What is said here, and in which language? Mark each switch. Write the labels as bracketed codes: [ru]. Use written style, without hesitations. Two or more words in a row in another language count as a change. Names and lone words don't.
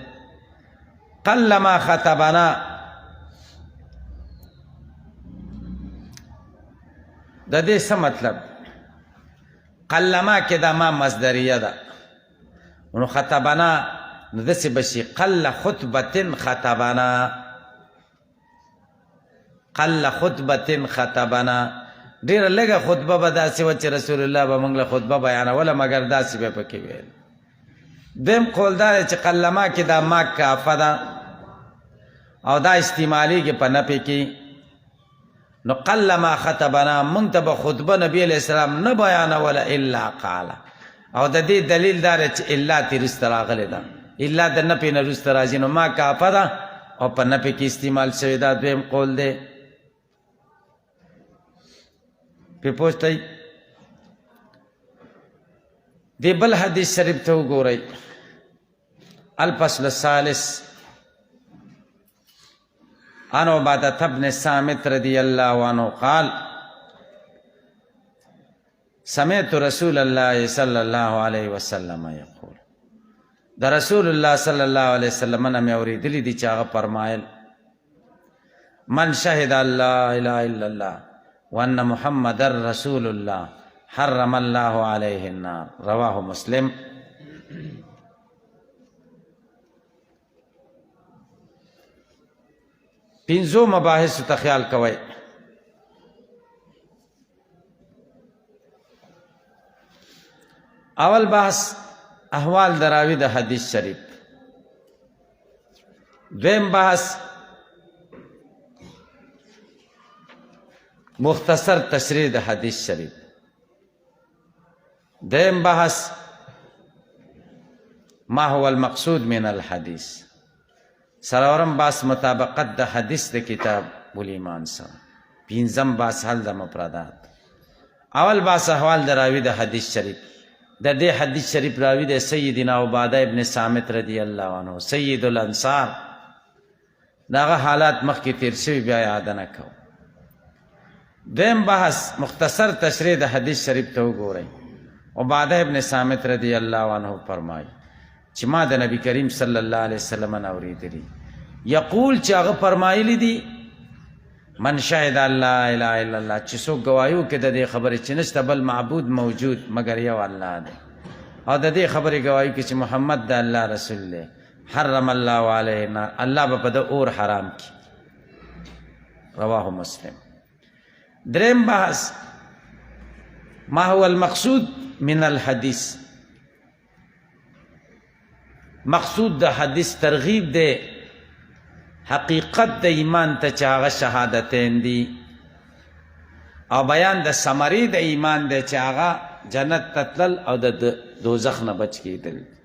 [ar] قلما خطبنا [ps] د دې څه مطلب؟ قلما کې دا ما مصدریه ده، نو خطبنا نو داسې بشي [ar] قل خطبة خطبنا، قل خطبة خطبنا. [ps] ډېره لږه خطبه به داسې وه چې رسول الله به موږ له خطبه بیانوله، مګر داسې به پکې ویل. دویم قول دا دی چې قلما کې دا ما کافه ده او دا استعمالیږي په نفي کې. نو [ar] قلما خطبنا [ps] موږ ته به خطبه نبي [ar] علیه السلام [ps] نه بیانوله [ar] الا قاله. [ps] او د دې دلیل دا دی چې الا ترې وروسته راغلې ده، الا د نفي نه وروسته راځي، نو ما کافه ده او په نفي کې استعمال شوی. دا دویم قول دی. پې پوښتئ دی بل حدیث شریف ته وګورئ. [ar] الفصل الثالث عن عبادة بن صامت رضي الله عنه قال سمعت رسول الله صلى الله عليه وسلم يقول، [ps] دا رسول الله [ar] صلی الله علیه وسلم [ps] نه مې اورېدلي دي چې هغه فرمایل [ar] من شهد ان لا اله الا الله وان محمد رسول الله حرم الله عليه النار. رواه مسلم. [ps] پنځو مباحثو ته خیال کوئ. اول بحث احوال دراوی د حدیث شریف. دویم بحث مختصر تشریح د حدیث شریف. [ar] دریم بحث ما هو المقصود من الحدیث. [ps] سلورم بحث مطابقت د حدیث د کتاب الایمان سره. پنځم بحث حل د مفردات. اول بحث احوال د راوی د حدیث شریف. د دې حدیث شریف راوی د سیدنا عباده ابن صامت [ar] رضی الله عنه سید الانصار. [ps] داغه حالات مخکې تیر شوي بیا یاد نه کوو. دویم بحث مختصر تشریح د حدیث شریف ته وګورئ. عباده ابن صامت [ar] رضی الله عنه [ps] فرمایي چې ما د نبی کریم [ar] صلی الله علیه وسلم [ps] نه اورېدلي یقول چې هغه فرمایلی دي [ar] من شهد الله اله الا الله [ps] چې څوک گوايو کې د دې خبرې چې نشته بل معبود موجود مگر یو الله دی او د دې خبرې گوايو کې چې محمد د الله رسول دی [ar] حرم الله علیه النار [ps] الله به په د اور حرام کی رواه مسلم. [ar] دریم بحث ما هو المقصود من الحدیث. [ps] مقصود د حدیث ترغیب دی حقیقت د ایمان ته چې هغه شهادتین دي او بیان د ثمرې د ایمان دی چې هغه جنت ته تلل او د دوزخ نه بچ کېدل.